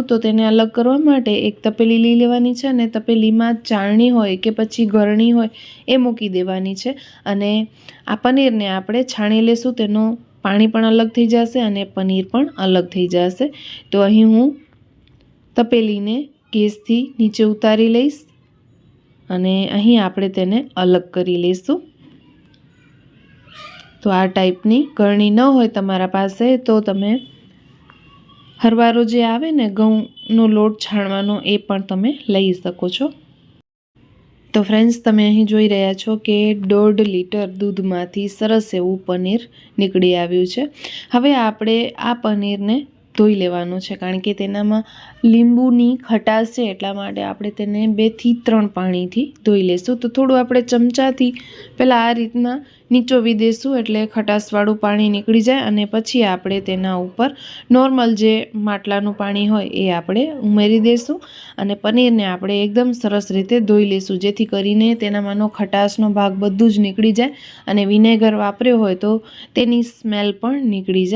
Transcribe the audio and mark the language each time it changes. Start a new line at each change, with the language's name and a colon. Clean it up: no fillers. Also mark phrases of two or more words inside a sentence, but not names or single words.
Gujarati: તો તેને અલગ કરવા માટે એક તપેલી લઈ લેવાની છે અને તપેલીમાં ચાળણી હોય કે પછી ગરણી હોય એ મૂકી દેવાની છે અને આ પનીરને આપણે છાણી લેશું। તેનું પાણી પણ અલગ થઈ જશે અને પનીર પણ અલગ થઈ જશે। તો અહીં હું તપેલીને ગેસથી નીચે ઉતારી લઈશ અને અહીં આપણે તેને અલગ કરી લઈશું। તો આ ટાઇપની ગરણી ન હોય તમારા પાસે તો તમે હરવારો જે આવે ને ઘઉંનો લોટ છાણવાનો એ પણ તમે લઈ શકો છો। તો ફ્રેન્ડ્સ, तमे અહીં જોઈ રહ્યા છો કે 1.5 લીટર દૂધમાંથી સરસ એવું પનીર નીકળી આવ્યું છે। હવે આપણે આ પનીરને ધોઈ લેવાનું છે, કારણ કે તેનામાં લીંબુની ખટાશ છે એટલા માટે આપણે તેને 2 થી 3 પાણીથી ધોઈ લેશું। તો થોડું આપણે ચમચાથી પહેલાં આ રીતના નીચોવી દેશું એટલે ખટાશવાળું પાણી નીકળી જાય અને પછી આપણે તેના ઉપર નોર્મલ જે માટલાનું પાણી હોય એ આપણે ઉમેરી દેશું અને પનીરને આપણે એકદમ સરસ રીતે ધોઈ લેશું, જેથી કરીને તેનામાંનો ખટાશનો ભાગ બધું જ નીકળી જાય અને વિનેગર વાપર્યો હોય તો તેની સ્મેલ પણ નીકળી જાય।